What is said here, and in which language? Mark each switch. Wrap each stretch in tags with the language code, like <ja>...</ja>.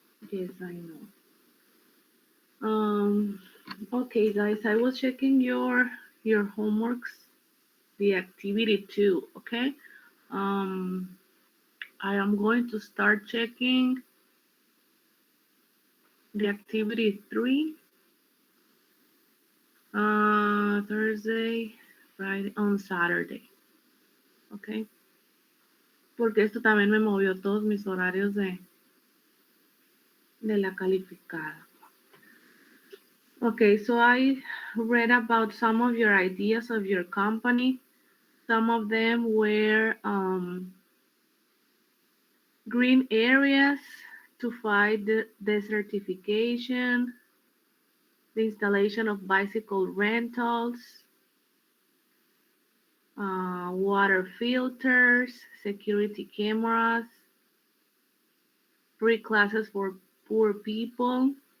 <en>Yes, I know. Um, okay, guys, I was checking your homeworks, the activity two. Okay. Um, I am going to start checking the activity three, Thursday, Friday, on Saturday. Okay.</en> <es>Porque esto también me movió todos mis horarios de la calificada.</es> <en>Okay, so I read about some of your ideas of your company. Some of them were green areas to fight the desertification, the installation of bicycle rentals, water filters, security cameras, free classes for poor people.</en>